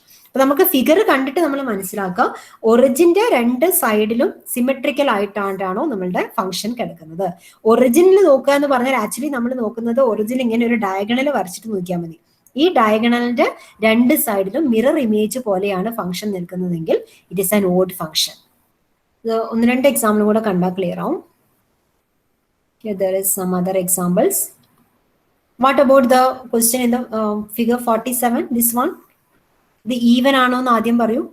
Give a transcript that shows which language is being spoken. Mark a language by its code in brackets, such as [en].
[ml] അപ്പൊ നമുക്ക് ഫിഗർ കണ്ടിട്ട് നമ്മൾ മനസ്സിലാക്കുക, ഒറിജിന്റെ രണ്ട് സൈഡിലും സിമെട്രിക്കൽ ആയിട്ടാണോ നമ്മളുടെ ഫംഗ്ഷൻ കിടക്കുന്നത്. ഒറിജിനിൽ നോക്കുക എന്ന് പറഞ്ഞാൽ ആക്ച്വലി നമ്മൾ നോക്കുന്നത് ഒറിജിൻ ഇങ്ങനെ ഒരു ഡയഗണൽ വരച്ചിട്ട് നോക്കിയാൽ മതി. ഈ ഡയഗണലിന്റെ രണ്ട് സൈഡിലും മിറർ ഇമേജ് പോലെയാണ് function നിൽക്കുന്നതെങ്കിൽ [en] It is an odd function. [ml] ഒന്ന് രണ്ട് എക്സാമ്പിൾ കൂടെ കണ്ടാൽ ക്ലിയർ ആവും. [en] There is some other examples. What about the question in the figure 47? This one, the even [ml] ആണോ എന്ന് ആദ്യം പറയൂ.